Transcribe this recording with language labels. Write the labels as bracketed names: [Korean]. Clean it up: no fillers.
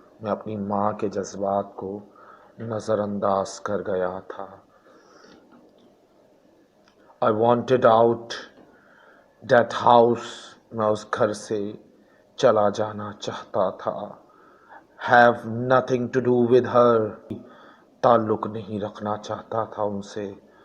[Hindi] मैं अपनी माँ के जज्बात को नज़रअंदाज कर गया था. [English] I wanted out that house. [Hindi] मैं उस घर से चला जाना चाहता था. [English] Have nothing to do with her. [Hindi] ताल्लुक नहीं रखना चाहता था उनसे.